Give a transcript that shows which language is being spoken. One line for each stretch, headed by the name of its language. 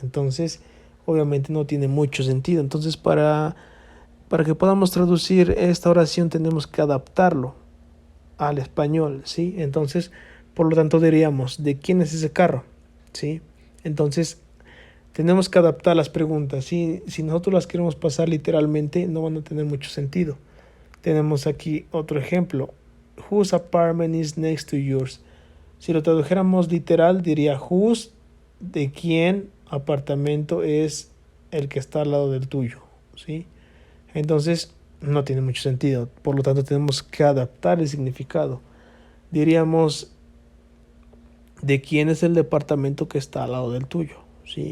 Spanish: Entonces, obviamente no tiene mucho sentido. Entonces, para que podamos traducir esta oración tenemos que adaptarlo al español, ¿sí? Entonces, por lo tanto diríamos, ¿de quién es ese carro? ¿Sí? Entonces, tenemos que adaptar las preguntas, ¿sí? Si nosotros las queremos pasar literalmente, no van a tener mucho sentido. Tenemos aquí otro ejemplo.
English: Whose apartment is next to yours?
Spanish: Si lo tradujéramos literal, diría whose, de quién apartamento es el que está al lado del tuyo, ¿sí? Entonces, no tiene mucho sentido. Por lo tanto, tenemos que adaptar el significado. Diríamos, ¿de quién es el departamento que está al lado del tuyo? ¿Sí?